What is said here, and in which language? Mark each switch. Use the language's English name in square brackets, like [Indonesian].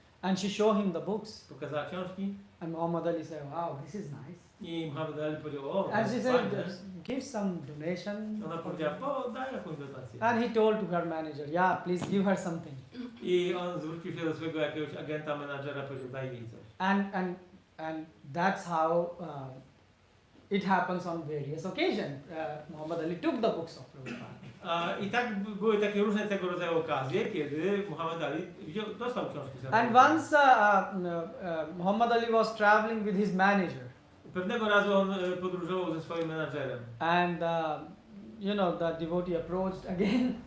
[English] And she showed him the books. [Polish] pokazała książki [English] And Muhammad Ali said, "Wow, this is nice." [Polish] i Muhammad Ali powiedział, o, to [English] And she [Polish] jest [English] said, [Polish] fajne. [English] "Give some donation." [Polish] Ona powiedziała, o, daj jakąś dotację. [English] And he told to her manager, "Yeah, please give her something." [Polish] I on zwrócił się do swojego jakiegoś agenta, menadżera, powiedział, daj jej coś. [English] And that's how it happens on various occasions. Muhammad Ali took the books of Prabhupada. [Polish] I tak były takie różne tego rodzaju okazje, kiedy Muhammad Ali dostał książki. [English] And once Muhammad Ali was traveling with his manager. [Polish] Pewnego razu on podróżował ze swoim menadżerem. [English] And you know, the devotee approached again.